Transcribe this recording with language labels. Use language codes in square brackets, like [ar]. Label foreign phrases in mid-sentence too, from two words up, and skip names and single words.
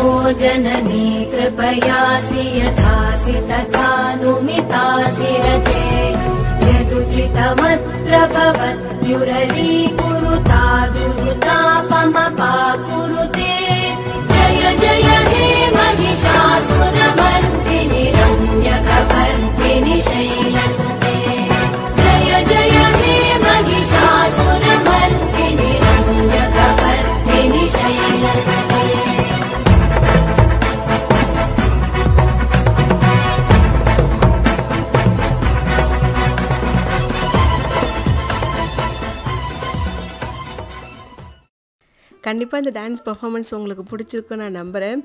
[sa] जननी कृपयासि यथासि तथानुमितासि रते यदुचितमत्र भवत्युररीकुरुता दुरुतापमपाकुरुते जय जय हे महिषासुरमर्दिनि रम्यकपर्दिनि शैलसुते जय जय हे महिषासुरमर्दिनि रम्यकपर्दिनि शैलसुते [ta] கண்டிப்பாக இந்த [en] dance performance [ta] உங்களுக்கு பிடிச்சிருக்குன்னு நான் நம்புகிறேன்.